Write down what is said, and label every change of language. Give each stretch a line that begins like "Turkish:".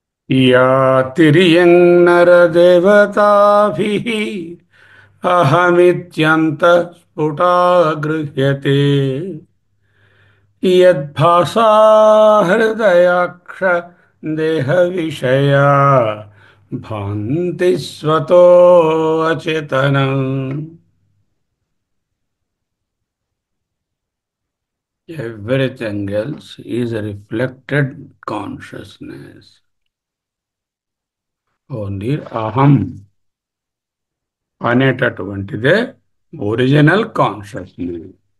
Sanskrit: या तिर्यं नरदेवताभिः अहमित्यन्तः स्फुटा गृह्यते, यद्भासा हृदयाक्ष देहविषया भान्ति स्वतो अचेतनम्.
English: Everything else is a reflected consciousness. Only
Telugu: అహం అనేటటువంటిదే
English: Original consciousness.